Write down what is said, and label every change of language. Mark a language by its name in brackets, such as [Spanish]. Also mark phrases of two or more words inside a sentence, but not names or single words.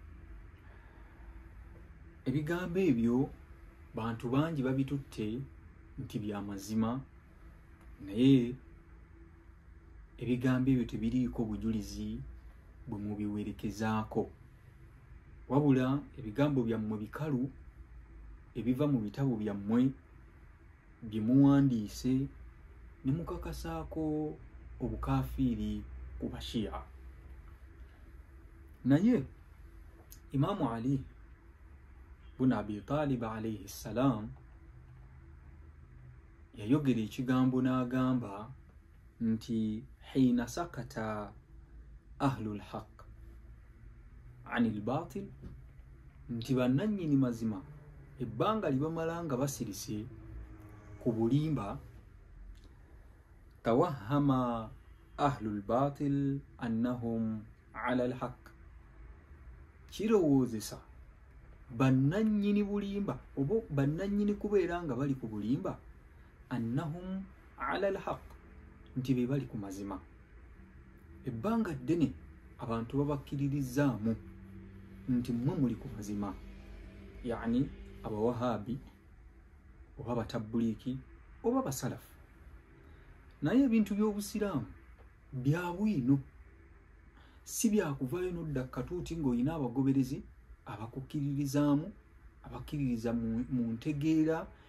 [Ganda] Ebigambo ebyo bantu bangi babitutte nti bya mazima, naye ebigambo ebyo tebiriiko bujulizi bwe mubiwerekezaako, wabula ebigambo byammwe bikalu ebiva mu bitabo byammwe bye muwandiise ne mukakasaako obukafiiri ku bashiya. Naye Imaamu Ali bun Abi Talib [Arabic] عليه السلام [Ganda] yayogera ekigambo n'agamba nti [Arabic] حين سكت أهل الحق عن الباطل, [Ganda] nti bannannyini mazima ebbanga libamala nga basirise ku bulimba, [Arabic] توهم أهل الباطل أنهم على الحق, [Ganda] kirowoozesa bannannyini bulimba oba bannannyini kubeera nga bali ku bulimba [Arabic] أنهم على الحق, [Ganda] nti be bali ku mazima. Ebbanga ddene abantu babakkiririzaamu nti mmwe muli ku mazima, yani abawahabi oba abatabbuliiki oba abasalafu. Naye ebintu by'obusiraamu bya bwino, si byakuvaayo n'odda katuuti ng'olina abagoberezi abakukkiririzaamu, abakkiririza mu ntegeera